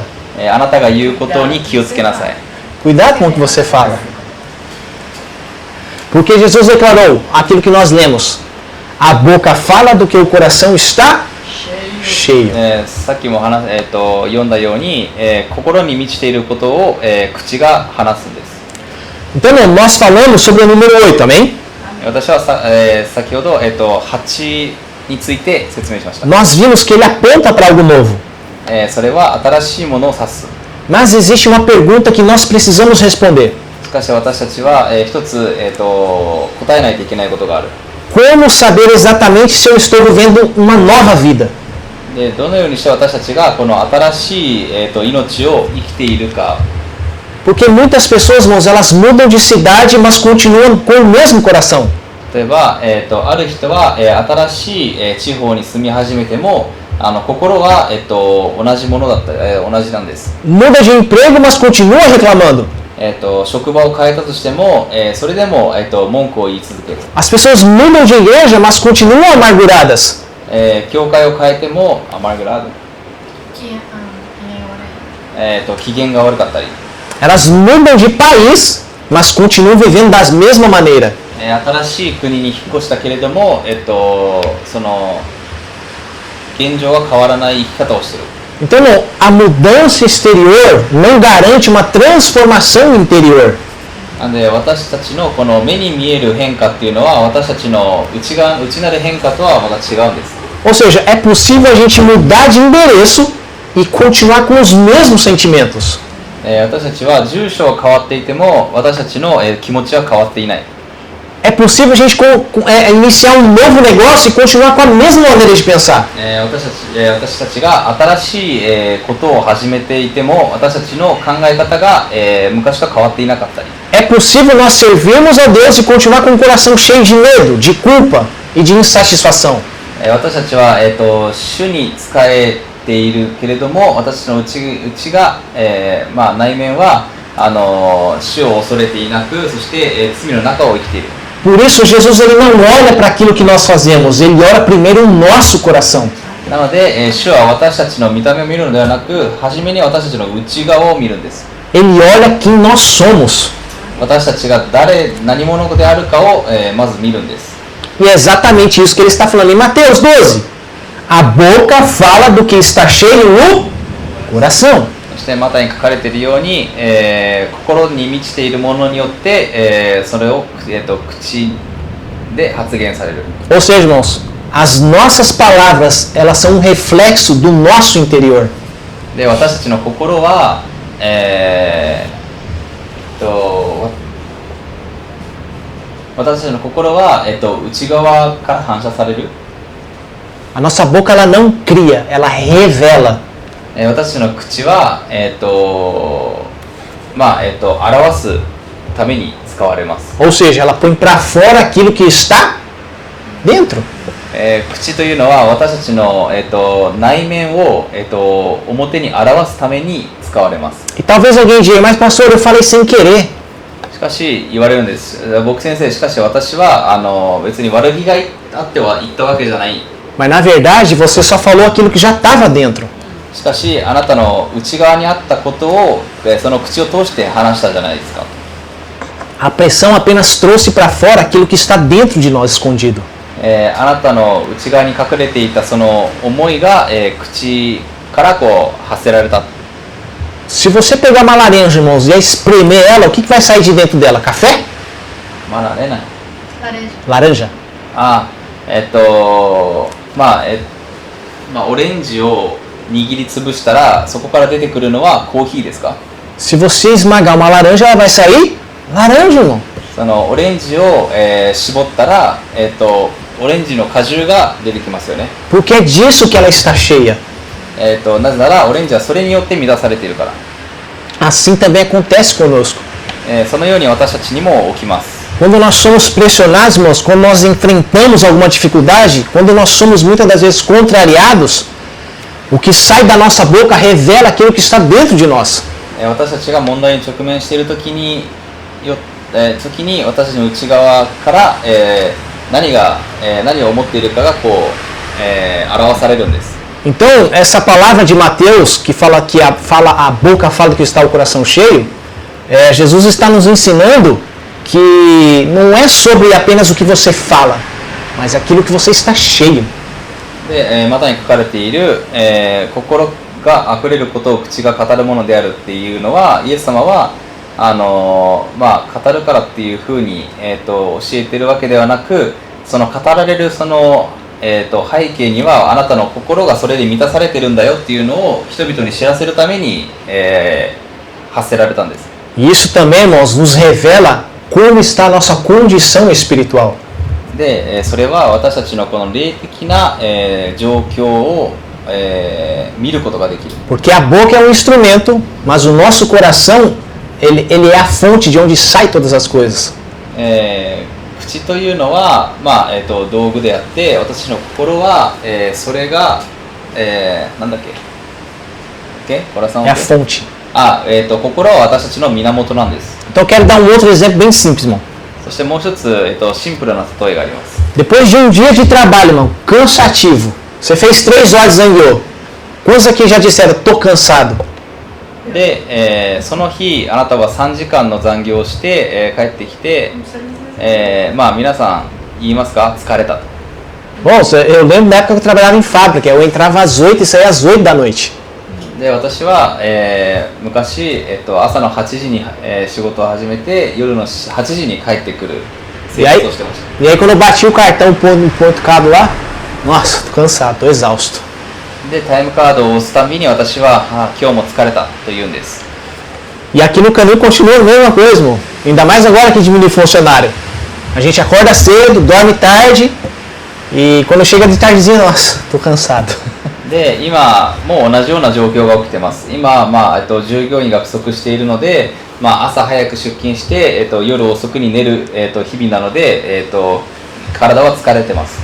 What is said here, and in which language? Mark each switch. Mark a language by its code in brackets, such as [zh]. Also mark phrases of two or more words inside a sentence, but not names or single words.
[ja] あなたが言うことに気をつけなさい。 [pt] Cuidado com o que você fala. Porque Jesus declarou aquilo que nós lemos. A boca fala do que o coração está cheio. [ja] さっきも読んだように、心に満ちていることを、口が話すんです。 [pt] Então, nós falamos sobre o número 8, amém? [ja] 私は先ほど、8について説明しました。 [pt] Nós vimos que ele aponta para algo novo. [ja] それは新しいものを指す。 [pt] Mas existe uma pergunta que nós precisamos responder. [ja] しかし私たちは、一つ、答えないといけないことがある。 [pt] Como saber exatamente se eu estou vivendo uma nova vida? [ja] でどのようにして私たちがこの新しい、命を生きているか。 [pt] Porque muitas pessoas, irmãos, elas mudam de cidade, mas continuam com o mesmo coração. [ja] 例えば、ある人は、新しい、地方に住み始めても心は、同じものだったり、同じなんです。 [pt] Muda de emprego, mas continua reclamando. [ja] 職場を変えたとしても、それでも、文句を言い続ける。 [pt] As pessoas mudam de igreja, mas continuam amarguradas. [ja] 教会を変えてもアマルグラード、機嫌が悪かったり。 [pt] Elas mudam de país, mas continuam vivendo da mesma maneira. [ja] 新しい国に引っ越したけれども、その現状が変わらない生き方をしている。 [pt] Então, a mudança exterior não garante uma transformação interior. [ja] なんで私たちのこの目に見える変化っていうのは私たちの内なる変化とはまた違うんです。 [pt] Ou seja, é possível a gente mudar de endereço e continuar com os mesmos sentimentos. [ja] 私たちは住所は変わっていても私たちの気持ちは変わっていない。 [pt] É possível a gente iniciar um novo negócio e continuar com a mesma maneira de pensar. [ja] 私たちが新しいことを始めていても、私たちの考え方が昔と変わっていなかったり。 [pt] É possível nós servirmos a Deus e continuar com o coração cheio de medo, de culpa e de insatisfação. [ja] 私たちは主に仕えているけれども、私たちの内が内面は主を恐れていなく、そして罪の中を生きている。 [pt] Por isso, Jesus ele não olha para aquilo que nós fazemos, ele olha primeiro o nosso coração. [ja] なので、主は私たちの見た目を見るのではなく、初めに私たちの内側を見るんです。 [pt] Ele olha quem nós somos. [ja] 私たちが何者であるかをまず見るんです。 [pt] E é exatamente isso que ele está falando em Mateus 12. A boca fala do que está cheio no coração. [ja] そしてマタイに書かれているように、心に満ちているものによって、それを、口で発言される。 [pt] Ou seja, irmãos, as nossas palavras, elas são um reflexo do nosso interior. [ja] で、私たちの心は、私たちの心は、内側から反射される。 [pt] A nossa boca ela não cria, ela revela. [ja] 私たちの口は、表すために使われます。 [pt] Ou seja, ela põe para fora aquilo que está dentro. [ja] 口というのは私たちの、内面を、表に表すために使われます。 [pt] E talvez alguém diga, mas pastor, eu falei sem querer. [ja] しかし言われるんです。僕先生、しかし私は別に悪気があっては言ったわけじゃない。 [pt] Mas na verdade você só falou aquilo que já estava dentro. [ja] しかしあなたの内側にあったことをその口を通して話したじゃないですか。 [pt] A pressão apenas trouxe para fora aquilo que está dentro de nós escondido. [ja] あなたの内側に隠れていたその思いが、口からこう発せられた。 [pt] Se você pegar uma laranja, irmãos, e espremer ela, o que vai sair de dentro dela? Café? [ja] まだね。 [pt] Laranja. [ja] オレンジを握りつぶしたらそこから出てくるのはコーヒーですか？ [pt] Se você esmagar uma laranja, ela vai sair laranja, irmão. [ja] そのオレンジを、絞ったら、オレンジの果汁が出てきますよね。 [pt] Porque é disso que ela está cheia. [ja] なぜならオレンジはそれによって満たされているから。 [pt] Assim também acontece conosco. [ja] そのように私たちにも起きます。 [pt] Quando nós somos pressionados, irmãos, quando nós enfrentamos alguma dificuldade, quando nós somos muitas das vezes contrariados, o que sai da nossa boca revela aquilo que está dentro de nós. [ja] 私たちが問題に直面している時に私たちの内側から、何を思っているかがこう、表されるんです。 [pt] Então, essa palavra de Mateus, que fala que a boca fala do que está o coração cheio, Jesus está nos ensinando que não é sobre apenas o que você fala, mas aquilo que você está cheio. [ja] で、またに書かれている、心があふれることを口が語るものであるっていうのは、イエス様は語るからっていうふうに、教えているわけではなく、その語られるその、背景にはあなたの心がそれで満たされてるんだよっていうのを人々に知らせるために、発せられたんです。 [pt] E isso também, irmãos, nos revela como está a nossa condição espiritual. [ja] で、それは私たちのこの霊的な、状況を、見ることができる。 [pt] Porque a boca é um instrumento, mas o nosso coração, ele é a fonte de onde saem todas as coisas. [ja] 口というのは、道具であって、私の心は、それが、なんだっけ？coração [pt] é a fonte. [ja] 心は私たちの源なんです。 [pt] Então eu quero dar um outro exemplo bem simples, irmão. [ja] そしてもう一つ、シンプルな例えがあります。 [pt] Depois de um dia de trabalho, irmão, cansativo, você fez 3 horas e zangueou. Quantos aqui já disseram, tô cansado? [ja] で、その日あなたは3時間の残業をして、帰ってきて、皆さん言いますか？疲れたと。 [pt] Bom, eu lembro da época que eu trabalhava em fábrica, eu entrava às 8 e saía às 8 da noite. [ja] で、私は、昔、朝の8時に、仕事を始めて夜の8時に帰ってくる生活をしてました。 [pt] E aí quando eu bati o cartão no ponto cabo lá, nossa, tô cansado, tô exausto. [ja] で、タイムカードを押すたびに私は、今日も疲れたと言うんです。 [pt] E aqui no caminho continua a mesma coisa, irmão. Ainda mais agora que diminui funcionário. A gente acorda cedo, dorme tarde e quando chega de tardezinha, nossa, tô cansado. [ja] で今も同じような状況が起きてます。今、従業員が不足しているので、朝早く出勤して、夜遅くに寝る、日々なので、体は疲れてます。